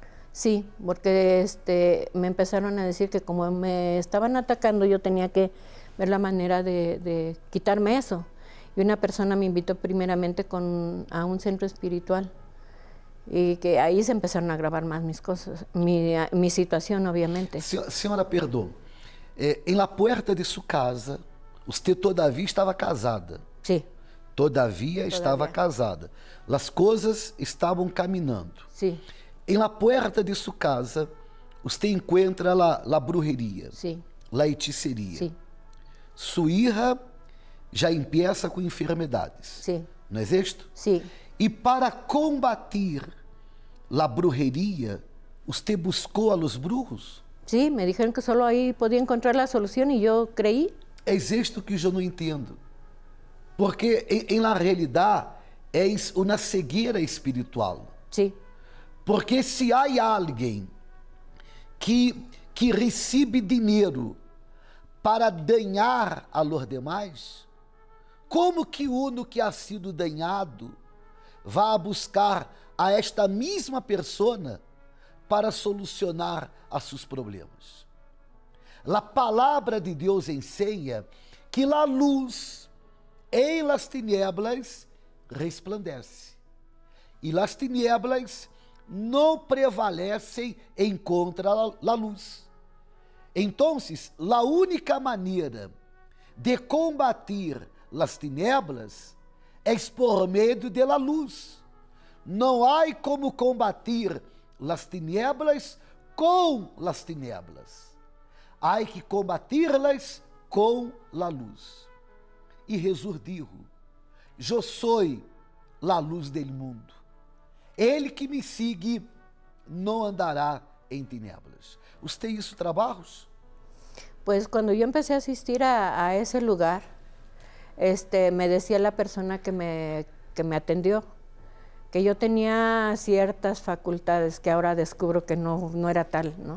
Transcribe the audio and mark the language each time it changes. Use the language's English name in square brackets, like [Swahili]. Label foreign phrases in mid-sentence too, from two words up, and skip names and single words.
[Spanish] Sí, porque me empezaron a decir que como me estaban atacando, yo tenía que ver la manera de quitarme eso. Y una persona me invitó primeramente a un centro espiritual, y que ahí se empezaron a agravar más mis cosas, mi situación, obviamente. [Portuguese] Senhora, perdão. Em [Spanish] la puerta [Portuguese] de sua casa, usted todavia estava casada? [Spanish] Sí. [Portuguese] Todavia estava casada. As coisas estavam caminhando. [Spanish] Sí. [Portuguese] Em [Spanish] la puerta [Portuguese] de sua casa, usted encontra [Spanish] la brujeria, Sí. la hechicería. Sí. [Portuguese] Sua hija já empieza com enfermedades. [Spanish] Sí. [Portuguese] Não é isto? [Spanish] Sí. [Portuguese] E para combater a brujeria, você buscou a [Spanish] los brujos? Sí, me dijeron que solo ahí podía encontrar la solución y yo creí. [Portuguese] É isto que eu não entendo. Porque, em la realidade, é uma cegueira espiritual. [Spanish] Sí, [Portuguese] Porque se há alguém que recebe dinheiro para danhar a los demais, como que [Spanish] uno que ha sido [Portuguese] danhado vai buscar a esta mesma persona para solucionar a seus problemas? A palavra de Deus ensina que a luz em [Spanish] las tinieblas [Portuguese] resplandece, e [Spanish] las tinieblas [Portuguese] não prevalecem em contra a luz. Então, a única maneira de combater as tinieblas é por meio de [Spanish] la luz. [Portuguese] Não há como combater as tinieblas com as tinieblas. Há que combater-las com [Spanish] la luz. [Portuguese] E Jesus dijo: Eu sou [Spanish] la luz del mundo. [Portuguese] Ele que me sigue não andará em tinieblas. [Spanish] ¿Usted hizo trabajos? pues cuando yo empecé a asistir a ese lugar, me decía la persona que me atendió que yo tenía ciertas facultades que ahora descubro que no era tal, ¿no?